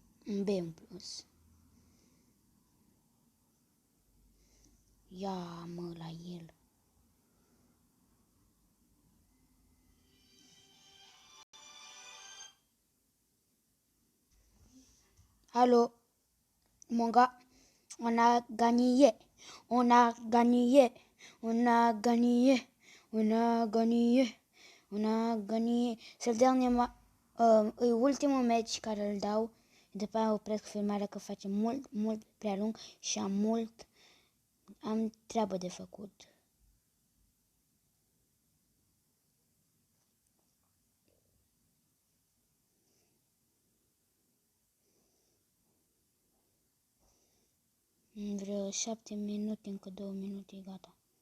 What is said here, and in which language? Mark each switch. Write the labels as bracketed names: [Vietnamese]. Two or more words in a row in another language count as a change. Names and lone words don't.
[Romanian] Un B în plus. Ia mă la el. Alo, [French] Monga, on a gagné, on a gagné, on a gagné, on a gagné, on a gagné. [Romanian] E ultimul meci care îl dau, după aia opresc filmarea că face mult prea lung și am treabă de făcut. În vreo 7 minute, încă 2 minute, gata.